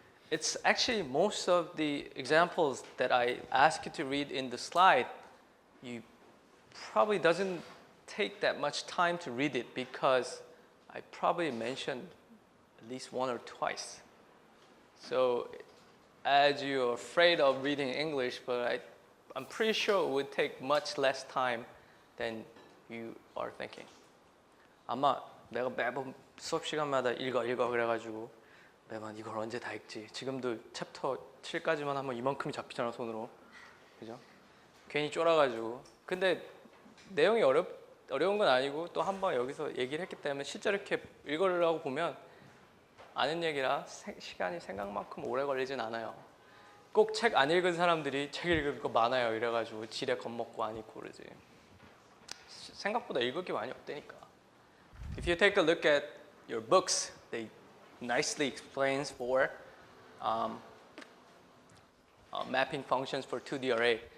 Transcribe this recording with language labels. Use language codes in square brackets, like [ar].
[en] It's actually most of the examples that I ask you to read in the slide, you probably doesn't take that much time to read it because I probably mentioned at least one or twice. So as you're afraid of reading English, but I'm pretty sure it would take much less time than you are thinking. [ko] 아마 내가 매번 수업 시간마다 읽어 그래가지고 매번 이걸 언제 다 읽지? 지금도 챕터 7까지만 하면 이만큼이 잡히잖아 손으로. 그죠? 괜히 쫄아가지고. 근데 내용이 어려운 건 아니고 또 한 번 여기서 얘기를 했기 때문에 실제로 이렇게 읽으려고 보면 아는 얘기라 시간이 생각만큼 오래 걸리진 않아요. 꼭 책 안 읽은 사람들이 책 읽을 거 많아요 이래가지고 지레 겁먹고 안 읽고 그러지. 생각보다 읽을 게 많이 없다니까. [en] If you take a look at your books, they nicely explains for mapping functions for 2D array.